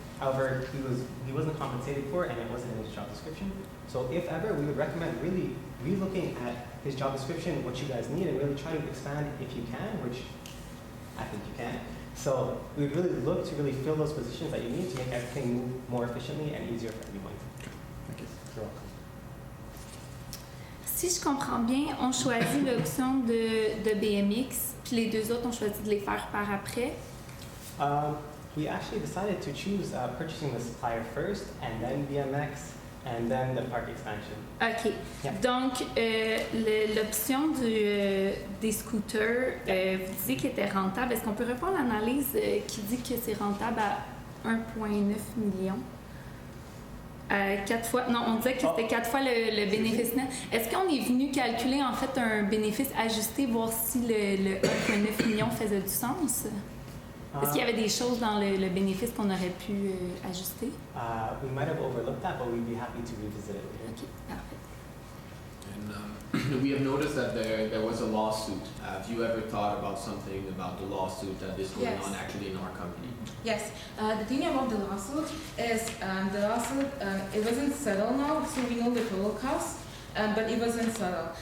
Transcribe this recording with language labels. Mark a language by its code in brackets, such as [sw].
[en] However, he wasn't compensated for it, and it wasn't in his job description. So if ever, we would recommend really relooking at his job description, what you guys need, and really try to expand if you can, which I think you can. So we really look to really fill those positions that you need to make everything move more efficiently and easier for everyone. Thank you. You're welcome. [fr] Si je comprends bien, on choisit l'option de BMX, puis les deux autres, on choisit de les faire par après. [en] We actually decided to choose purchasing the supplier first, and then BMX, and then the park expansion. OK. Yeah. [fr] Donc, l'option des scooters, vous disiez qu'elle était rentable. Est-ce qu'on peut répondre à l'analyse qui dit que c'est rentable à 1,9 million? 4 fois, non, on disait que c'était 4 fois le bénéfice net. Est-ce qu'on est venu calculer en fait un bénéfice ajusté, voir si le 1,9 million faisait du sens? Est-ce qu'il y avait des choses dans le bénéfice qu'on aurait pu ajuster? [en] We might have overlooked that, but we'd be happy to revisit it later. [fr] OK, parfait. [en] And we have noticed that there was a lawsuit. Have you ever thought about something about the lawsuit that is going Yes. on actually in our company? Yes, the thing about the lawsuit is it wasn't settled now, so we know the total cost, but it wasn't settled.